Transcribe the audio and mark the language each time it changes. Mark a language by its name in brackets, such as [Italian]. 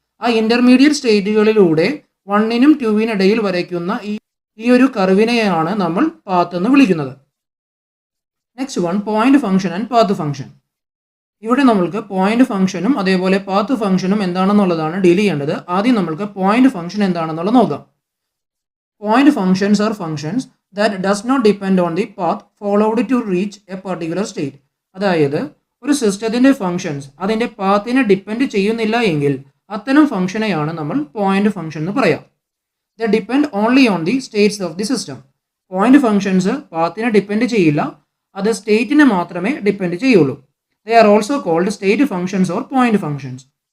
[Malayalam] ആ ഇന്റർമീഡിയറ്റ് സ്റ്റേറ്റുകളിലൂടെ 1-നും 2-നും ഇടയിൽ വരയ്ക്കുന്ന ഈ ഒരു കർവിനെയാണ് നമ്മൾ പാത്ത് എന്ന് വിളിക്കുന്നത്. [English] Next one, point function and path function. [Malayalam] ഇവിടെ നമ്മൾക്ക് പോയിന്റ് ഫംഗ്ഷനും അതേപോലെ പാത്ത് ഫംഗ്ഷനും എന്താണെന്നുള്ളതാണ് ഡീൽ ചെയ്യേണ്ടത്. ആദ്യം നമ്മൾക്ക് പോയിന്റ് ഫംഗ്ഷൻ എന്താണെന്നുള്ളത് നോക്കാം. [English] Point functions are functions that does not depend on the path followed to reach a particular state. [Malayalam] അതായത് ഒരു സിസ്റ്റത്തിൻ്റെ ഫംഗ്ഷൻസ് അതിൻ്റെ പാത്തിനെ ഡിപ്പെൻഡ് ചെയ്യുന്നില്ല എങ്കിൽ അത്തരം ഫംഗ്ഷനെയാണ് നമ്മൾ പോയിന്റ് ഫംഗ്ഷൻ എന്ന് പറയാം. [English] The depend only on the states of the system. [Malayalam] Point functions പാത്തിനെ depend ചെയ്യില്ല, അത് സ്റ്റേറ്റിനെ മാത്രമേ ഡിപ്പെൻഡ് ചെയ്യുള്ളൂ. [English] They are also called state functions or point functions.